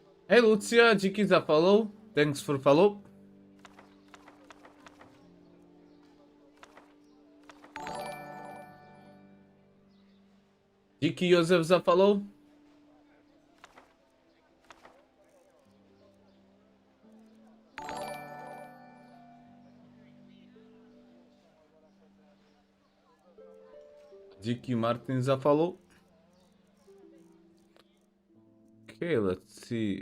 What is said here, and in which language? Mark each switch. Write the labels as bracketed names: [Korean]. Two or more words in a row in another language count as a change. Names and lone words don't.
[Czech] Hey Lucia, díky za follow. [English] Thanks for follow. [Czech] Díky Josef za follow. Díky Martin za follow. [English] Okay, let's see.